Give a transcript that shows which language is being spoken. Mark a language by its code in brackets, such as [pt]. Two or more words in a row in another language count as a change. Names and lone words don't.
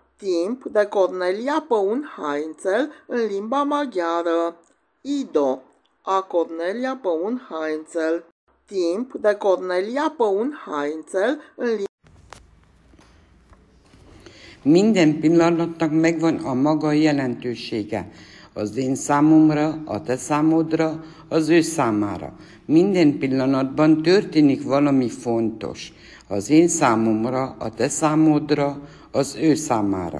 [ro] Timp de Cornelia Păun Heinzel în limba maghiară. [hu] Ido a Cornelia Păun Heinzel. [ro] Timp de Cornelia Păun Heinzel în limba [hu] Minden pillanatnak megvan a maga jelentősége. Az én számomra, a te számodra, az ő számára. Minden pillanatban történik valami fontos. Az én számomra, a te számodra, az ő számára.